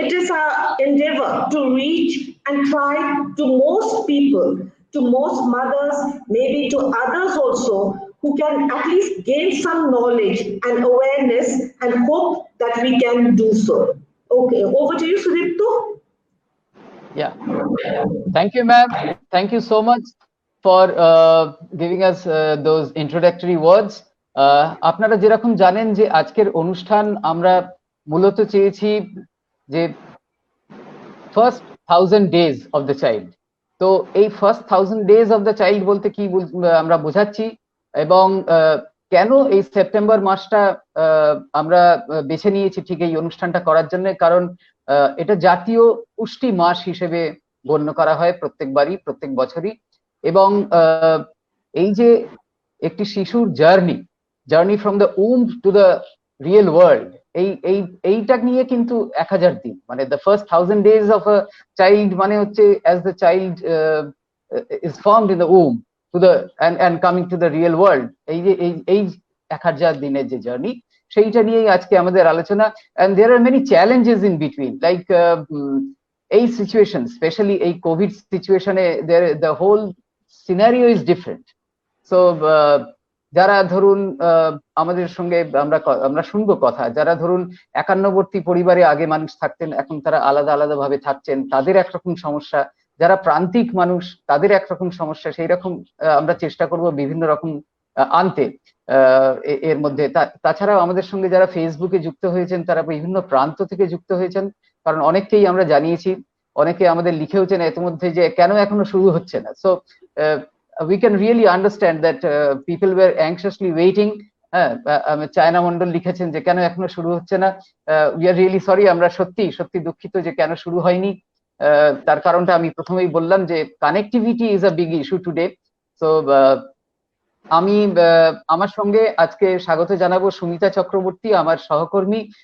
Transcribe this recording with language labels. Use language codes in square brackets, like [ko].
[en] a endeavor to reach and try to most people, to most mothers, maybe to others also, who can at least gain some knowledge and awareness, and hope that we can do so. Okay, over to you, Sudipto. Yeah, thank you, ma'am. Thank you so much for giving us those introductory words. [bn] আপনারা যেরকম জানেন যে আজকের অনুষ্ঠান আমরা মূলত চেয়েছি যে first [en] 1000 days of the child. [bn] তো এই first [en] 1000 days of the child [bn] বলতে কি আমরা বোঝাচ্ছি, এবং কেন এই সেপ্টেম্বর মাসটা আমরা বেছে নিয়েছি ঠিক এই অনুষ্ঠানটা করার জন্য, কারণ এটা জাতীয় পুষ্টি মাস হিসেবে গণ্য করা হয় প্রত্যেকবারই, প্রত্যেক বছরই। এবং এই যে একটি শিশুর journey [en] from the womb to the real world, [bn] এইটা নিয়ে কিন্তু 1000 দিন, মানে [en] the first 1000 days of a child [bn] মানে হচ্ছে [en] as the child is formed in the womb to the and coming to the real world, [bn] এই 1000 দিনের যে জার্নি, সেইটা নিয়েই আজকে আমাদের আলোচনা। [en] and there are many challenges in between, like [bn] এই সিচুয়েশন, স্পেশালি এই কোভিড সিচুয়েশনে [en] the whole scenario is different. [bn] so যারা ধরুন আমাদের সঙ্গে আমরা শুনবো কথা, যারা ধরুন একান্নবর্তী পরিবারে আগে মানুষ থাকতেন, এখন তারা আলাদা আলাদা ভাবে থাকছেন, তাদের একরকম সমস্যা, যারা প্রান্তিক মানুষ তাদের একরকম সমস্যা, সেই রকম আমরা চেষ্টা করব বিভিন্ন রকম আনতে এর মধ্যে। তাছাড়াও আমাদের সঙ্গে যারা ফেসবুকে যুক্ত হয়েছেন তারা বিভিন্ন প্রান্ত থেকে যুক্ত হয়েছেন, কারণ অনেককেই আমরা জানিয়েছি, অনেকে আমাদের লিখেওছেন ইতিমধ্যে যে কেন এখনো শুরু হচ্ছে না। [en] So we can really understand that people were anxiously waiting. [bn] China Mondal লিখেছেন যে কেন এখনো শুরু হচ্ছে না। [en] we are really sorry, [bn] আমরা সত্যি দুঃখিত যে কেন শুরু হয়নি। তার কারণটা আমি প্রথমেই বললাম যে [en] Connectivity is a big issue today. [bn] So আমি আমার সঙ্গে আজকে স্বাগত জানাবো সুমিতা চক্রবর্তী, আমার সহকর্মী।